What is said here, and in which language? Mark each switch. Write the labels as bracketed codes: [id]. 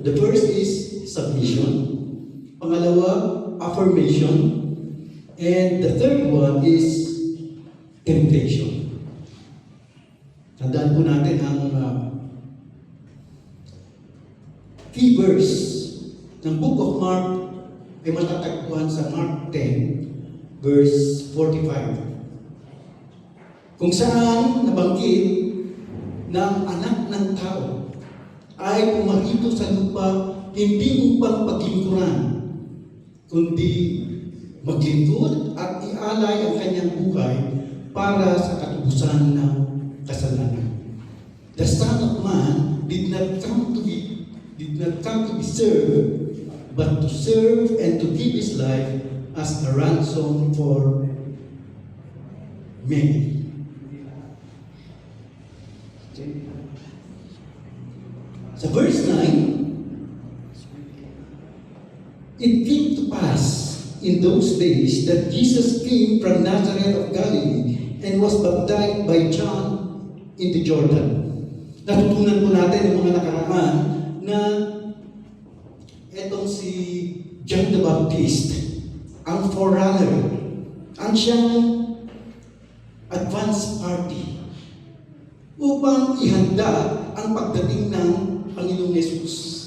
[en] The first is submission. [tl] Pangalawa, [en] affirmation. And the third one is temptation. [tl] Tandaan po natin ang key verse ng Book of Mark ay matatagpuan sa Mark 10, verse 45. Kung saan nabanggit ng anak ng tao ay pumarito sa lupa hindi upang paglingkuran, kundi maglingkod at ialay ang kanyang buhay para sa katubusan ng kasalanan. [en] The Son of Man did not come to be served, but to serve and to give His life as a ransom for many. Sa verse 9, it came to pass in those days that Jesus came from Nazareth of Galilee and was baptized by John in the Jordan. [tl] Natutunan po natin ng mga nakaraan na etong si John the Baptist, ang forerunner, ang siyang advance party upang ihanda ang pagdating ng Panginoong Yesus.